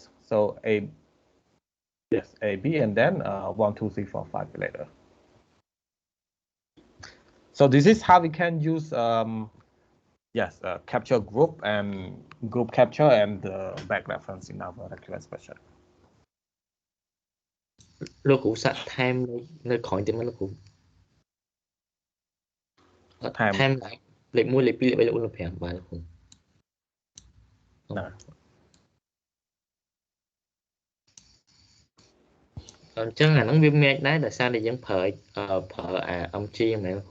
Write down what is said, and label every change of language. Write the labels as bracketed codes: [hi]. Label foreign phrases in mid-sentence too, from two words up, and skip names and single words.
[en] So AB and then 1, 2, 3, 4, 5 later. So this is how we can use yes, capture group and group capture and back reference in our regular expression. [km] លោកគ្រូសាក់ time នៅក្រោយទៀតមកលោកគ្រូ time លេខ1លេខ2លេខ3លេខ4លេខ5បាទលោកគ្រូ អញ្ចឹងអាហ្នឹងវាមានដែរដោយសារតែយើងប្រើអា MG មែនលោកគ្រូ